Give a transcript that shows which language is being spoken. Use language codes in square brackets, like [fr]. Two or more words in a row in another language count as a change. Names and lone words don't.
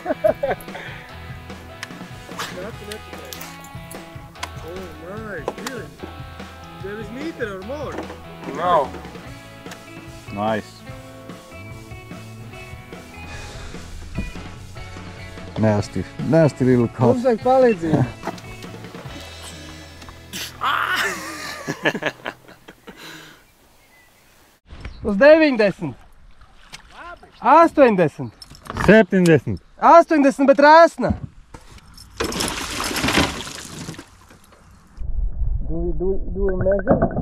[en] Oh, nice, really? There is meter or more? No. Nice. Nasty little cough. [lv] Mums vajag palīdzību. Uz 90. 80. 70. 80, bet rēsna. [en] Do you measure?